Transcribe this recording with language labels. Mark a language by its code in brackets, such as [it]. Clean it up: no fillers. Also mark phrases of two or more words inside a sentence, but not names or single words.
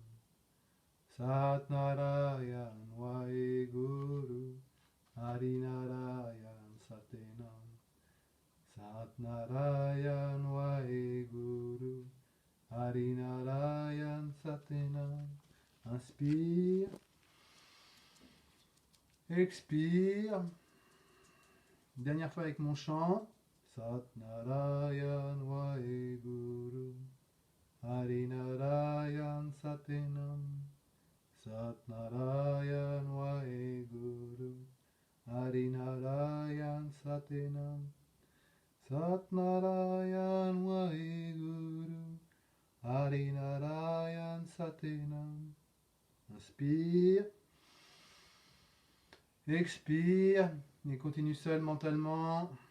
[pa] ਸਤਿ ਨਾਰਾਇਣ ਵਾਹਿਗੁਰੂ ਹਰਿ ਨਾਰਾਇਣ ਸਤਿਨਾਮ. ਸਤਿ ਨਾਰਾਇਣ ਵਾਹਿਗੁਰੂ ਹਰਿ ਨਾਰਾਇਣ ਸਤਿਨਾਮ. [fr] Inspire. Expire. Dernière fois avec mon chant. [pa] ਸਤਿ ਨਾਰਾਇਣ ਵਾਹਿਗੁਰੂ ਹਰਿ ਨਾਰਾਇਣ ਸਤਿਨਾਮ. ਸਤਿ ਨਾਰਾਇਣ ਵਾਹਿਗੁਰੂ ਹਰਿ ਨਾਰਾਇਣ ਸਤਿਨਾਮ. ਸਤਿ ਨਾਰਾਇਣ ਵਾਹਿਗੁਰੂ ਹਰਿ ਨਾਰਾਇਣ ਸਤਿਨਾਮ. [fr] Inspire. Expire. Et continue seul mentalement.